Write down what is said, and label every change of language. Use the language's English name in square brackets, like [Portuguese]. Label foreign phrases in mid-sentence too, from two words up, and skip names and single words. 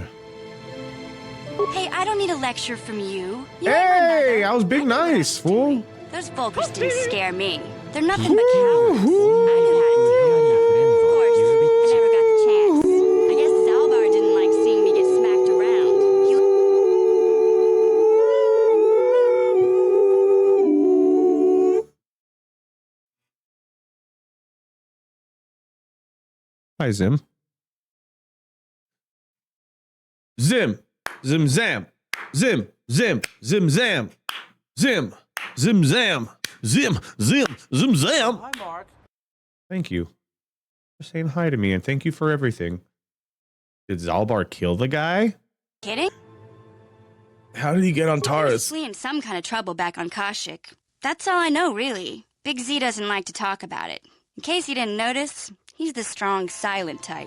[English] Hey, I don't need a lecture from you. You ain't my Hey, mother. I was being know what I nice, was doing. fool. Those Volkers didn't scare me. They're nothing but cowards. I knew how to deal with them. Of course, I never got the chance. I guess Zalbar didn't like seeing me get smacked around. Hi, Zim. Zim. Zim zam. Zim. Zim. Zim zam. Zim. Zim zam. Zim. Zim. Zim zam. Hi, Mark. Thank you for saying hi to me, and thank you for everything. Did Zalbar kill the guy? Kidding? How did he get on He was Taurus? fleeing some kind of trouble back on Kashyyyk. That's all I know, really. Big Z doesn't like to talk about it. In case you didn't notice, he's the strong, silent type.